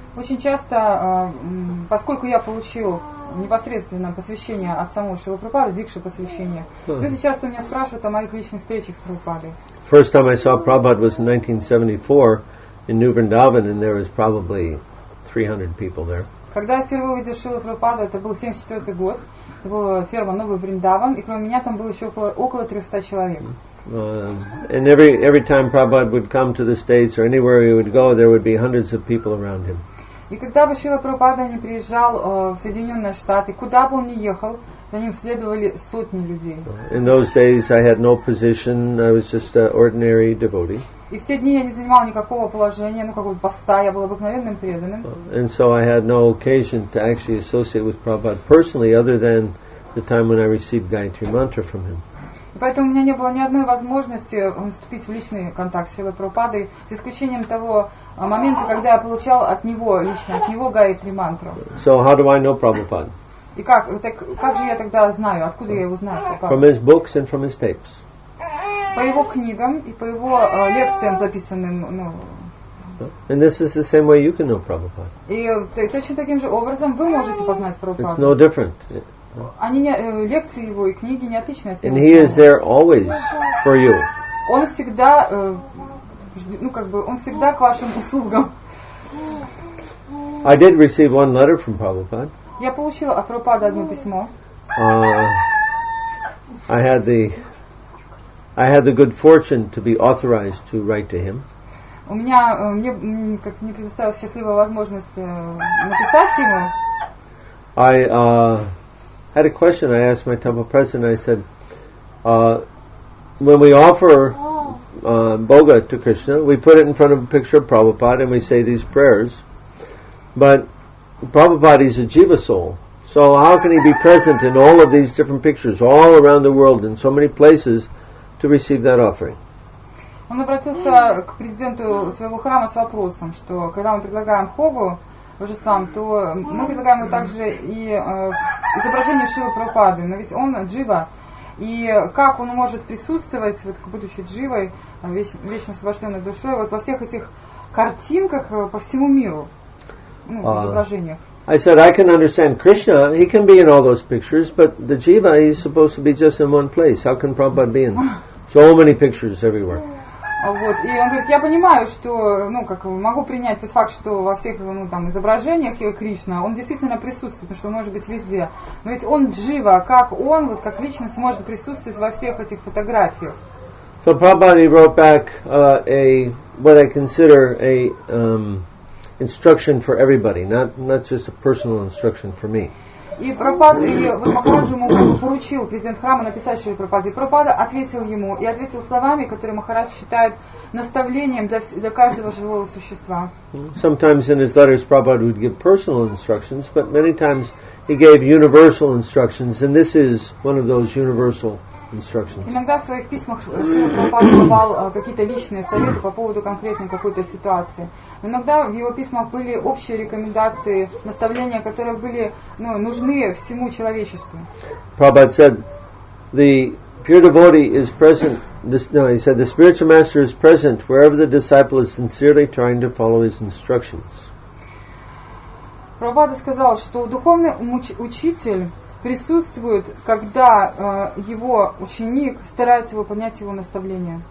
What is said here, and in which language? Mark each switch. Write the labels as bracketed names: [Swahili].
[Russian] Очень часто, поскольку я получил непосредственно посвящение от самого Шрилы Прабхупады, Дикша посвящение, люди часто у меня спрашивают о моих личных встречах с Прабхупадой. [English] First time I saw Prabhupada was in 1974 in New Vrindavan, and there was probably 300 people there. [Russian] Когда я впервые увидел Шрилу Прабхупаду, это был 1974 год, это была ферма Новый Вриндаван, и кроме меня там было еще около 300 человек. [English] And every time Prabhupada would come to the States or anywhere he would go, there would be hundreds of people around him. [Russian] И когда бы Шрила Прабхупада не приезжал в Соединенные Штаты, куда бы он ни ехал, за ним следовали сотни людей. [English] In those days I had no position, I was just an ordinary devotee. [Russian] И в те дни я не занимал никакого положения, какого-то поста, я был обыкновенным преданным. [English] And so I had no occasion to actually associate with Prabhupada personally, other than the time when I received Gayatri Mantra from him. [Russian] И поэтому у меня не было ни одной возможности вступить в личный контакт с Шрилой Прабхупадой, за исключением того момента, когда я получал от него лично, от него Гайатри мантру. [English] So how do I know Prabhupada? [Russian] И как же я тогда знаю, откуда я его знаю? [English] From his books and from his tapes. [Russian] По его книгам и по его лекциям, записанным. [English] And this is the same way you can know Prabhupada. [Russian] И точно таким же образом вы можете познать Прабхупаду. [English] It's no different. [Russian] Лекции его и книги не отличны от него. [English] And he is there always for you. [Russian] Он всегда, он всегда к вашим услугам. [English] I did receive one letter from Prabhupada. [Russian] Я получила от Прабхупады одно письмо. [English] I had the good fortune to be authorized to write to him. [Russian] Мне предоставилась счастливая возможность написать ему. [English] I had a question. I asked my temple president. I said, when we offer bhoga to Krishna, we put it in front of a picture of Prabhupada and we say these prayers. But Prabhupada is a jiva soul. So how can he be present in all of these different pictures, all around the world, in so many places, to receive that offering? [Russian] Он обратился к президенту своего храма с вопросом, что когда мы предлагаем хогу божествам, то мы предлагаем ему также и изображение Шрилы Прабхупады, но ведь он джива, и как он может присутствовать, будучи дживой, вечно освобожденной душой, во всех этих картинках по всему миру, изображениях. [English] I said, I can understand Krishna, he can be in all those pictures, but the jiva, he's supposed to be just in one place. How can Prabhupada be in so many pictures everywhere? [Russian] И он говорит, я понимаю, что, могу принять тот факт, что во всех изображениях Кришна, он действительно присутствует, потому что он может быть везде. Но ведь он джива, как он, как личность, может присутствовать во всех этих фотографиях. [English] So Prabhupada wrote back what I consider a instruction for everybody, not just a personal instruction for me. [Russian] И Махараджа ему поручил президент храма написать Шриле Прабхупаде. И Прабхупада ответил ему, и ответил словами, которые Махарадж считает наставлением для каждого живого существа. [English] Sometimes in his letters Prabhupada would give personal instructions, but many times he gave universal instructions, and this is one of those universal instructions. [Russian] Иногда в своих письмах Шрила Прабхупада давал какие-то личные советы по поводу конкретной какой-то ситуации. Но иногда в его письмах были общие рекомендации, наставления, которые были нужны всему человечеству. [English] Prabhupada said, the pure devotee is present. He said, the spiritual master is present wherever the disciple is sincerely trying to follow his instructions. [Russian] Прабхупада сказал, что духовный учитель присутствует, когда его ученик старается выполнять его наставления.